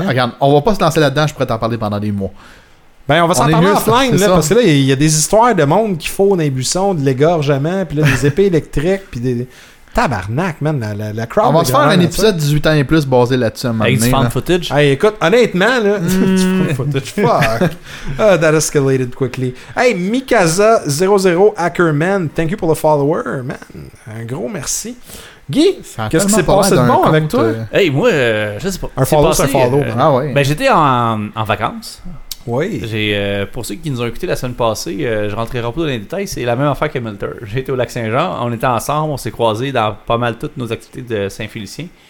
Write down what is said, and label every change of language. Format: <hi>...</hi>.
<fr>Ouais, regarde, on va pas se lancer là-dedans, je pourrais t'en parler pendant des mois. Ben, on va s'en parler offline, là, ça. Parce que là, il y a des histoires de monde qui font des buissons, de l'égorgement, puis là, des épées électriques, puis des. Tabarnak, man, la crowd. On va se faire un épisode 18 ans et plus basé là-dessus, man. Avec du fan footage. Hey, écoute, honnêtement, là. Du fan footage, fuck.</fr> <en>That escalated quickly. Hey, Mikasa00 Ackerman, thank you for the follower, man.</en> <fr>Un gros merci. Guy, qu'est-ce qui s'est passé de bon avec toi? Hey, moi, je sais pas. Un follow, c'est un follow. Ah ouais. Ben, j'étais en vacances. Oui. Pour ceux qui nous ont écoutés la semaine passée, je rentrerai pas dans les détails, c'est la même affaire que Milter. J'étais au lac Saint-Jean, on était ensemble, on s'est croisés dans pas mal toutes nos activités de Saint-Félicien.</fr>